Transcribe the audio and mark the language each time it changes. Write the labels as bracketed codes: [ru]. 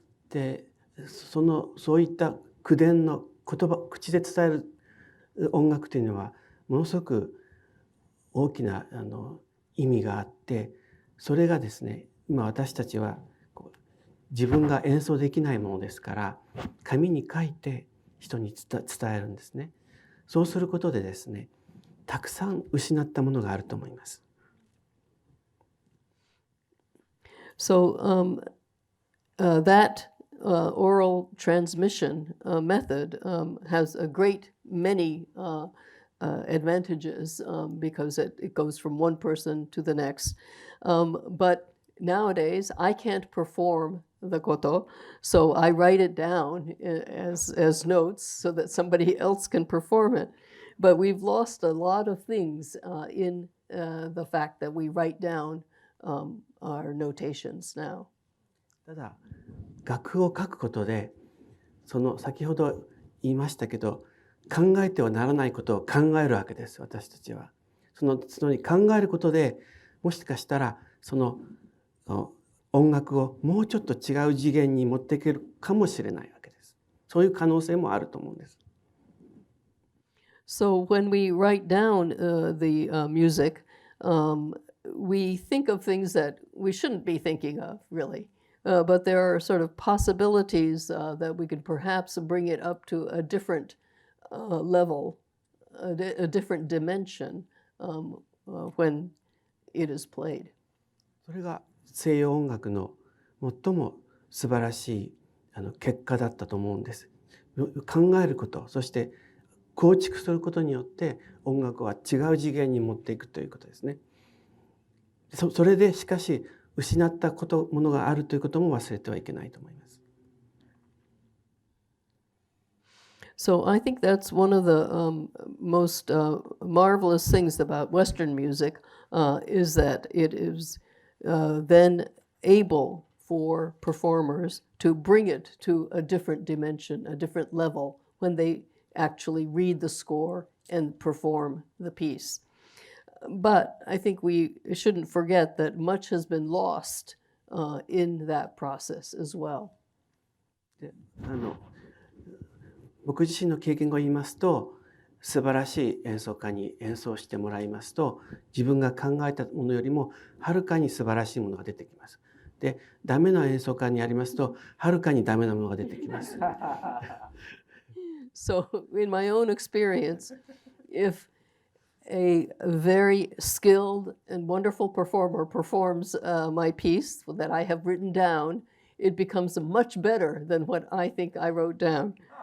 [ja] でそういった口伝の言葉口で伝える音楽というのはものすごく大きな意味があってそれがですね今私たちは自分が演奏できないものですから紙に書いて人に伝えるんですね。そうすることでですねたくさん失ったものがあると思います。 [en] So that oral transmission method has a great many advantages because it goes from one person to the next. But nowadays, I can't perform the koto. So I write it down as notes so that somebody else can perform it. But we've lost a lot of things in the fact that we write down our notations now. [ja] ただ楽譜を書くことでその先ほど言いましたけど考えてはならないことを考えるわけです私たちは。その考えることでもしかしたらその音楽をもうちょっと違う次元に持っていけるかもしれないわけです。そういう可能性もあると思うんです。 [en] So when we write down the music, we think of things that we shouldn't be thinking of, really. But there are sort of possibilities that we could perhaps bring it up to a different level, a different dimension when it is played. [ja] それが西洋音楽の最も素晴らしい結果だったと思うんです。考えること、そして構築することによって音楽は違う次元に持っていくということですね。それでしかし失ったものがあるということも忘れてはいけないと思います。 [en] So I think that's one of the most marvelous things about Western music is that it is then able for performers to bring it to a different dimension, a different level when they actually read the score and perform the piece. But I think we shouldn't forget that much has been lost in that process as well. [ja] で僕自身の経験を言いますと素晴らしい演奏家に演奏してもらいますと自分が考えたものよりもはるかに素晴らしいものが出てきます。で、ダメな演奏家にやりますとはるかにダメなものが出てきます。 [en] So in my own experience, if a very skilled and wonderful performer performs my piece that I have written down, it becomes much better than what I think I wrote down.